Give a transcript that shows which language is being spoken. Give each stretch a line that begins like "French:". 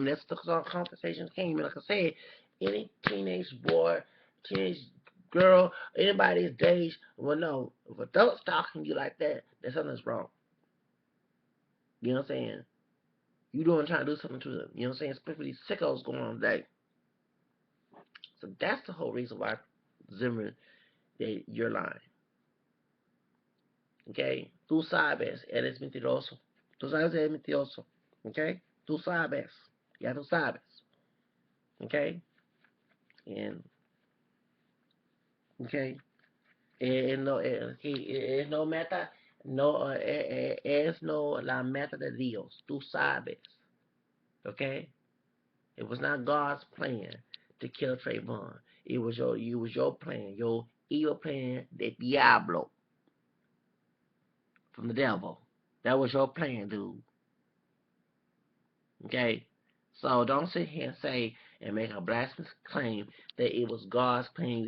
English: And that's the conversation came. And like I said, any teenage boy, teenage girl, anybody his age will know if adults stalking you like that, then something's wrong. You know what I'm saying? You trying to do something to them. You know what I'm saying? Especially these sickos going on today. So that's the whole reason why Zimmerman, you're lying. Okay?
Spanish: Tú sabes, eres mentiroso. Tú sabes, eres mentiroso. Okay? Tú sabes. Ya tú sabes. Okay?
English: And, okay?
Spanish: And no, es no meta, no, es no la meta de Dios. Tú sabes. Okay?
English: It was not God's plan to kill Trayvon. It was your plan, your evil plan, the Diablo, from the devil. That was your plan, dude. Okay? So don't sit here and say and make a blasphemous claim that it was God's plan.